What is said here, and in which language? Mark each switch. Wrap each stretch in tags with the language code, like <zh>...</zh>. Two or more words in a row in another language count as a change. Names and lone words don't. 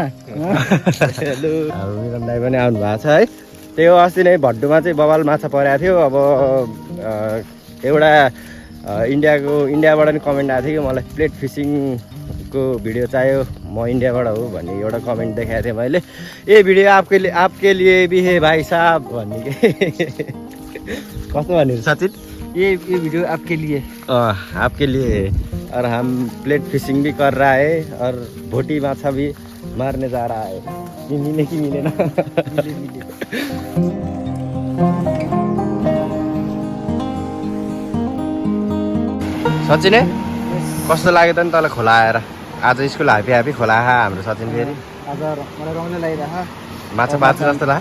<ne>हेलो, हाम्रो मिलन दाई पनि आउनु भएको छ है। त्यो अस्ति नै भड्डुमा चाहिँ बबाल माछा परेको थियो। अब एउटा इन्डियाबाट नि कमेन्ट आएको थियो कि मलाई</ne> <en>plate fishingको</en> <ne>भिडियो चाहियो, म इन्डियाबाट हो भन्ने एउटा कमेन्ट देखाएको थिएँ मैले।</ne> <hi>ए भिडियो आपके लिए भी है भाइ साहब</hi> <ne>भन्ने के कस्तो भन्ने सचिन?</ne> <hi>ये वीडियो आपके लिए। आपके लिए। और हम</hi> <en>plate fishing</en> <hi>भी कर रहा है और</hi> <ne>भोटी माछा</ne> <hi>भी मारने जा रहा है।</hi> <ne>मिले कि मिलेन? मिले। सचिन कस्तो लाग्यो त नि तँलाई खोला आएर? आज स्कुल ह्याप्पी खोला हाम्रो सचिन फेरि। आज मलाई रमाइलो लागिरहेको माछा बाँच्छ जस्तो लाग्यो।</ne>